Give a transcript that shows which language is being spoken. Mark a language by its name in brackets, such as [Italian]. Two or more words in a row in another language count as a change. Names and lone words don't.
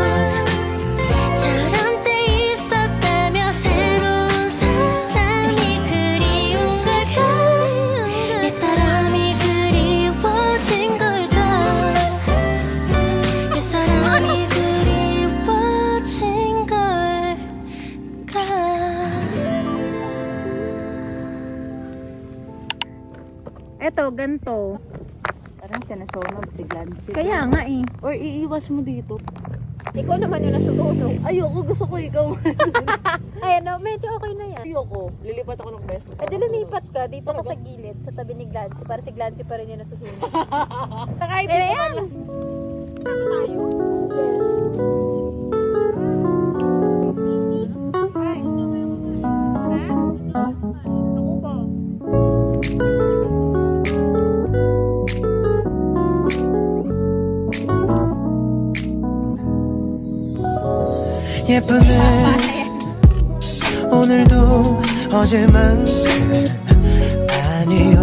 [Korean] 저런 때 있었다며 새로운 사람이 그리운 걸까 옛사람이 그리워진 걸까 옛사람이 그리워진 걸까 [Filipino] Eto, ganto. Parang siya nasunog si Glancy. Kaya nga eh. Or iiwas mo dito. Ikaw naman yung nasusunog. Ayoko, gusto ko ikaw. Ayan, no, medyo okay na yan. Ayoko, lilipat ako ng best. Eh, di lumipat ka. Dito ka sa gilid, sa tabi ni Glancy. Para si Glancy pa rin yung nasusunog. Kahit Pero yan! Ako ba? [Korean] 예쁘네 오늘도 어제만큼 아니